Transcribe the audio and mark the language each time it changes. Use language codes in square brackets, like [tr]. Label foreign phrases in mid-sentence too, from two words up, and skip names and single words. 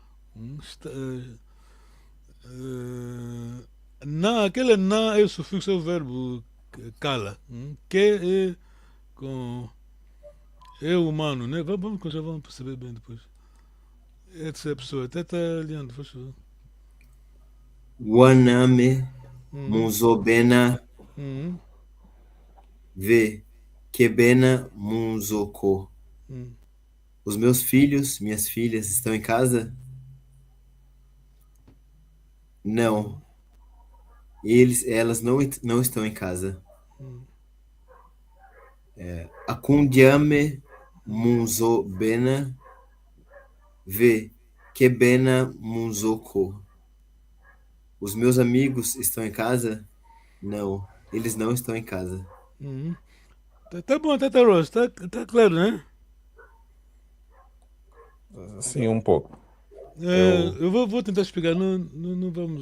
[pt] Na, aquele na é o sufixo é o verbo kala. Que é com. É humano, né? Vamos perceber bem depois. É essa pessoa. Teta Leandro, faz favor. [kmb] Waname munzobena Uhum. ve kebena munzoko. [pt] Os meus filhos, minhas filhas estão em casa? Não. Elas não estão em casa. [kmb] Akundiame munzobena ve kebena munzoko. [pt] Os meus amigos estão em casa? Não. Eles não estão em casa. Tá bom, teta Rose, tá claro, né? Sim, um pouco. Eu vou tentar explicar, não vamos.